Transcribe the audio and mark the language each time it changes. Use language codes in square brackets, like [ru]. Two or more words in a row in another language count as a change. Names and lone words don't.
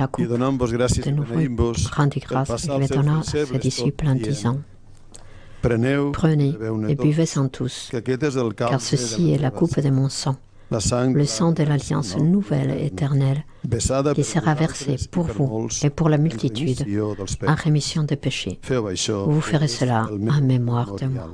[ca] i [fr] coupe. [ca] donant-vos gràcies [fr] De [ca] i [fr] nouveau, il [ca] beneint-vos, [fr] rendit [ca] el [fr] grâce [ca] passar [fr] et [ca] als [fr] le [ca] seus [fr] donna à ses [ca] deixebles, [fr] disciples [ca] tot [fr] en [ca] dient: [fr] disant: [ca] Preneu [fr] Prenez [ca] beveu-ne [fr] et [ca] tots, [fr] buvez-en tous, [ca] que aquest és el [fr] car [ca] calze [fr] ceci [ca] de [fr] est la coupe de mon sang, [ca] la sang [fr] le sang de l'alliance nouvelle et éternelle, [ca] vessada [fr] qui [ca] per [fr] sera [ca] vosaltres [fr] versé [ca] i [fr] pour [ca] per [fr] vous [ca] molts [fr] et pour la [ca] en [fr] multitude [ca] remissió dels [fr] en [ca] pecacs. [fr] rémission des péchés. [ca] Feu això, [fr] Vous ferez [ca] és [fr] cela [ca] el meu [fr] en mémoire de moi.